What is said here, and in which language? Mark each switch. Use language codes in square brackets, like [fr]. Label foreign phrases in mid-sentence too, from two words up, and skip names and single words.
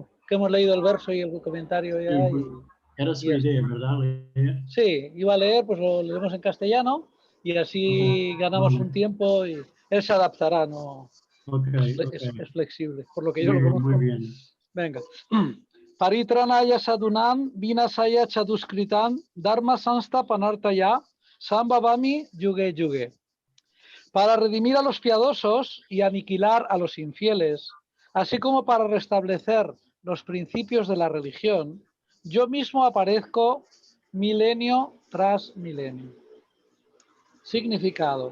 [es] que hemos leído el verso y el comentario ya. Era su y idea, ¿verdad? Leer. Sí, iba a leer, pues lo leemos en castellano y así ganamos un tiempo y él se adaptará, ¿no? Okay. Es flexible, por lo que yo lo Muy conozco. bien. Venga. [sa] परित्राणाय साधूनां, विनाशाय दुष्कृताम्, धर्मसंस्थापनार्थाय, सम्भवामि युगे. [es] Para redimir a los piadosos y aniquilar a los infieles, así como para restablecer los principios de la religión, yo mismo aparezco milenio tras milenio. Significado.